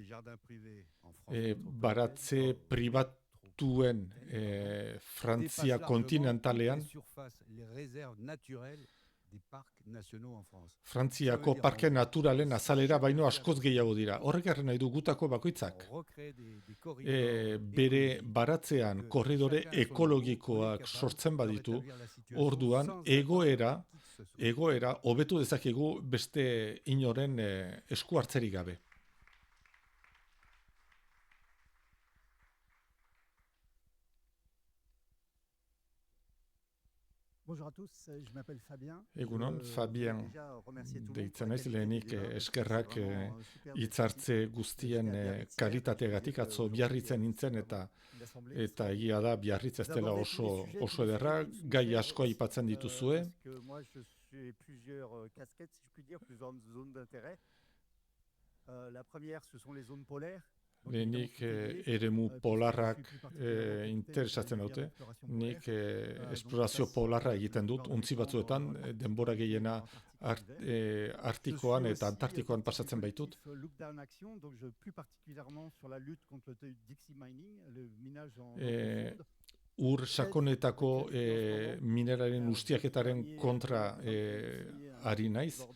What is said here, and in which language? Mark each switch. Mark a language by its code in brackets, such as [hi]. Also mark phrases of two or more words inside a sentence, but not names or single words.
[eu] Baratze pribatuen Frantzia kontinentalean Frantziako parke naturalen azalera baino askoz gehiago dira. Horrek erren nahi du gutako bakoitzak. Bere baratzean korridore ekologikoak sortzen baditu, orduan egoera hobetu dezakegu beste inoren esku hartzerik gabe. [fr] Bonjour à tous, je m'appelle Fabien. [eu] Egunon, Fabien deitzen naiz, lehenik eskerrak hitzartze guztien kalitateagatik atzo Biarritzen nintzen eta egia da Biarritz ez dela oso ederra, gai asko aipatzen dituzue. [fr] Moi, j'ai plusieurs casquettes, si je puis dire, plusieurs zones d'intérêt. La première, ce sont les zones polaires. [eu] Lehenik eremu polarrak interesatzen dute. Nik esplorazio polarra egiten dut, untzi batzuetan, denbora gehiena Artikoan eta Antartikoan pasatzen baitut. Ur sakonetako mineralen ustiaketaren kontra ari naiz.